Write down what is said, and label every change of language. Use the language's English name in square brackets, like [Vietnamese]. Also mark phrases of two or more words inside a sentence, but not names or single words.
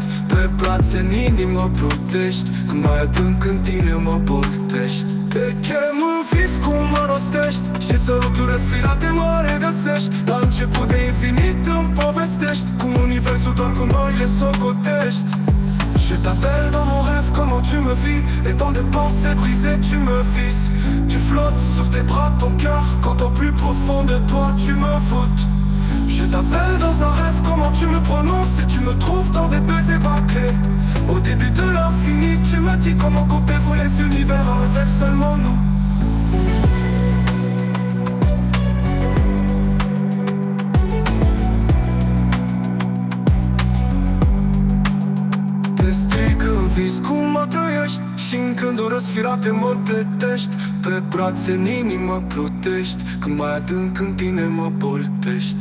[Romanian] Pe brațe în inimă plutești când mai adânc în tine mă boltești. Te chem în vis cum mă rostești și săruturi răsfirate mă regăsești. La început de infinit îmi povestești cum universul doar cu noi le socotești. [French] Je t'appelle dans mon rêve comment tu me vis. Et dans des pensées brisées tu me vises. Tu flottes sur tes bras ton cœur quand au plus profond de toi tu me voûtes. Je t'appelle dans un rêve comment tu me prononces. Et tu me trouves dans des baisers bâclés. Au début de l'infini tu me dis comment comptez-vous les univers avec seulement nous. [Romanian] Te strig în vis cum mă trăiești și-n gânduri răsfirate mă pletești. Pe brațe în inimă plutești când mai adânc în tine mă boltești.